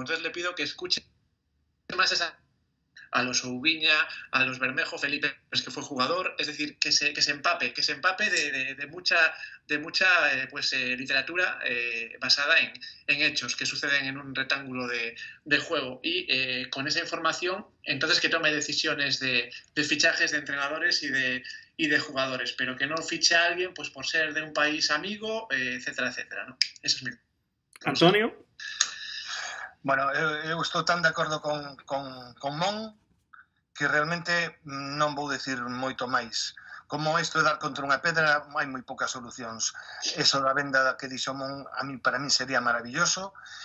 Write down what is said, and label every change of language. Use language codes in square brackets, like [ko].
[es] Entonces le pido que escuche más a los Oubiña, a los Bermejo, Felipe, que fue jugador, es decir, que se empape de mucha literatura basada en hechos que suceden en un rectángulo de juego, y con esa información entonces que tome decisiones de fichajes de entrenadores y de jugadores, pero que no fiche a alguien pues por ser de un país amigo, etcétera, etcétera, ¿no? Eso es mi consejo. Antonio? [gl] Bueno, eu estou tan de acordo con Mon que realmente non vou decir moito máis. Como isto de dar contra unha pedra, hai moi poucas solucións. Eso da venda que dixo Mon, para mí sería maravilloso.